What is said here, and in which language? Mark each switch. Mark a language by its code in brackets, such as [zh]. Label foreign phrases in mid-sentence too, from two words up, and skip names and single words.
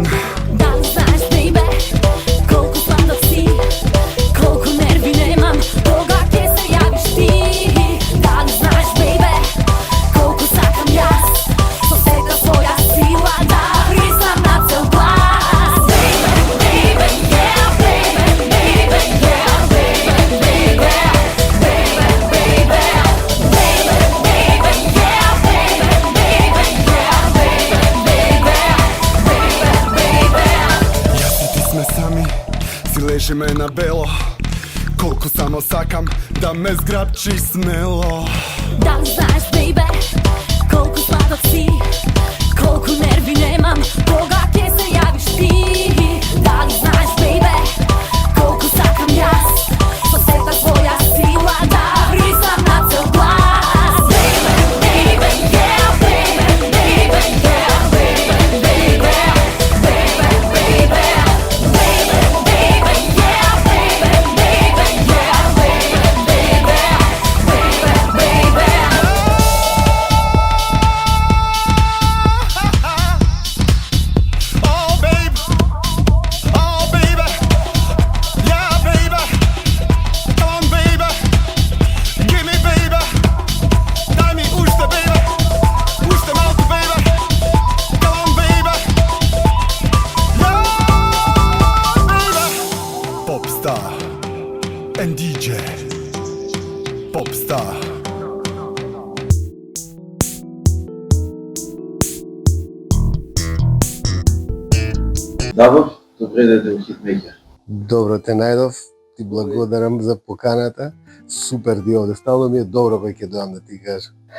[mk] Дали знаеш, бейбе, колку сладок си, колку нерви немам, кога ќе се јавиш ти. Дали знаеш, бейбе, колку сакам јас, со сета своја сила да признам на цел глас. Бейбе, бейбе, yeah, бейбе, бейбе, yeah, бейбе, бейбе, бейбе, бейбе, бейбе, бейбе, yeah, бейбе, бейбе, yeah, бейбе, бейбе, бейбе. Јас и ти сме сами, си лежиме на бело. Колку само сакам да ме зграбчиш смело. Дали знаеш, бейбе, колку сладок си, колку нерви немам, кога ќе се јавиш ти. Дали знаеш, бейбе, колку сакам јас, со сета своја сила да признам на цел глас. Бейбе, бейбе, yeah, бейбе, бейбе, yeah, бейбе, бейбе, бейбе, бейбе, бейбе, бейбе, yeah, бейбе, бейбе, yeah, бейбе, бейбе, бейбе, бейбе. [en] Oh babe, oh baby, yeah baby, come on baby, give me baby, [mk] дай ми уште baby, уште малку baby, [en] come on baby, yeah baby. Popstar and DJ, Popstar. [mk] Давор, добре дојде у Хитмејкер. Добро те најдов, ти благодарам за поканата. Супер ди овде, стално ми е добро кога ќе дојам да ти кажам.